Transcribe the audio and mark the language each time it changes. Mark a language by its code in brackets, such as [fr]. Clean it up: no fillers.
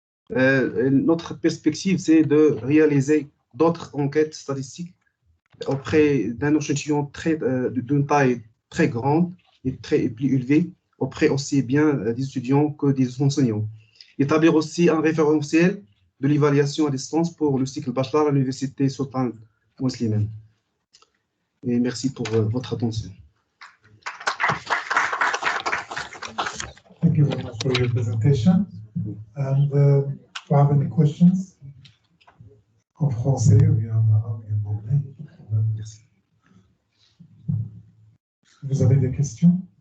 [fr] Notre perspective, c'est de réaliser d'autres enquêtes statistiques auprès d'un échantillon d'une taille très grande et plus élevée, auprès aussi bien des étudiants que des enseignants. Établir aussi un référentiel de l'évaluation à distance pour le cycle bachelor à l'université Sultan Mouslimane. Et merci pour votre attention. [en] Thank you very much for your presentation. And do you have any questions? [fr] En français ou bien en arabe ou bien en anglais? Merci. Vous avez des questions?